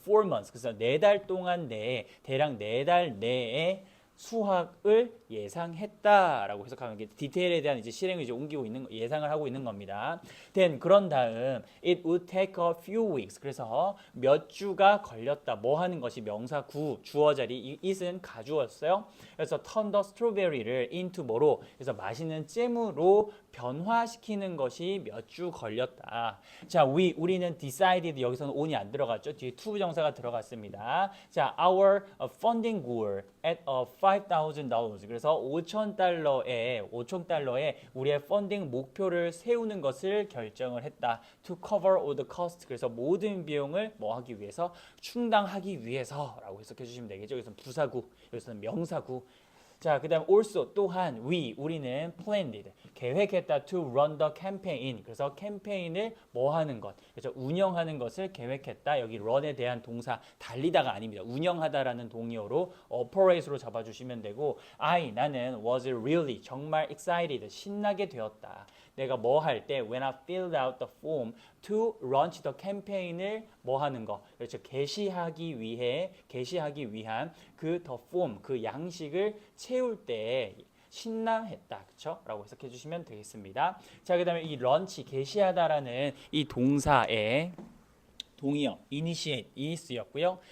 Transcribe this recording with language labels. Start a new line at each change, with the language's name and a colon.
English: 4 months
Korean: 그래서 4달 동안 내에 대략 4달 내에 수확을 예상했다라고 해석하면 디테일에 대한 이제 실행을 이제 옮기고 있는 예상을 하고 있는 겁니다. then 그런 다음
English: it would take a few weeks
Korean: 그래서 몇 주가 걸렸다. 뭐 하는 것이 명사 구 주어 자리 it은 가주었어요. 그래서
English: turn the strawberry
Korean: 를 into 뭐로 그래서 맛있는 잼으로 변화시키는 것이 몇 주 걸렸다. 자, 우리는 decided 여기서는 on이 안 들어갔죠. 뒤에 to 부정사가 들어갔습니다. 자,
English: our funding goal at $5,000
Korean: 그래서 $5,000에 우리의 펀딩 목표를 세우는 것을 결정을 했다.
English: To cover all the cost
Korean: 그래서 모든 비용을 뭐 하기 위해서 충당하기 위해서라고 해석해 주시면 되겠죠. 여기서는 부사구, 여기서는 명사구. 자, 그다음 also 또한 우리는 planned 계획했다
English: to run the campaign
Korean: 그래서 캠페인을 뭐 하는 것 그래서 운영하는 것을 계획했다. 여기 run에 대한 동사 달리다가 아닙니다. 운영하다라는 동의어로 operate로 잡아주시면 되고 나는
English: was really
Korean: 정말 excited 신나게 되었다. 내가 뭐 할 때
English: when I filled out the form to launch the campaign
Korean: 을 뭐 하는 거 그렇죠. 게시하기 위한 그
English: the form
Korean: 그 양식을 채울 때 신나했다. 그쵸? 라고 해석해 주시면 되겠습니다. 자, 그 다음에 이 런치 게시하다라는 이 동사의 동의어 initiate이 쓰였고요.